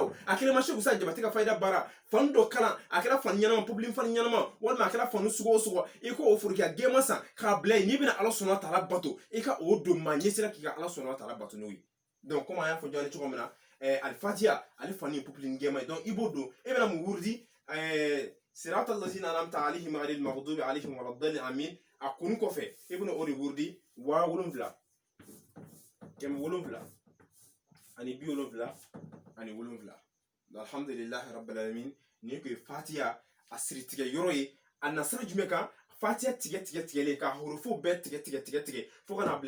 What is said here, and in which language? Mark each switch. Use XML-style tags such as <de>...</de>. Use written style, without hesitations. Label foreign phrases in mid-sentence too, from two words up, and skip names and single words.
<bm>o a kelen ma Seku Usa Jabate ka fayida baara fani dɔ kalan a kɛra fani ɲɛnama public fani ɲɛnama walima a kɛra fani sugu o sugu i ko o forokiya gɛnma san k'a bila yen n'i bɛna ala sɔnna ta'ala bato i ka o don maa ɲɛ sera k'i ka ala sɔnna ta'ala bato n'o ye</bm> <fr>donc comme</fr> <bm>an y'a fɔ jɔn cogo min na alifatiya ale fani ye public gɛnma ye donc i b'o don e bɛna mun wurudi</bm> <ar>صراط الذين أنعمت عليهم غير المغضوب عليهم ولا الضالين آمين</ar> <bm>a kunu kɔfɛ i bɛna o de wurudi 7 7 ani 70 ani 7</bm> <ar>الحمد لله رب العالمين</ar> <bm>ni ko fatiya a siri tigɛ yɔrɔ ye a nasira jumɛn kan fatiya tigɛlen ka hurufo bɛɛ tigɛ fo kana bila</bm>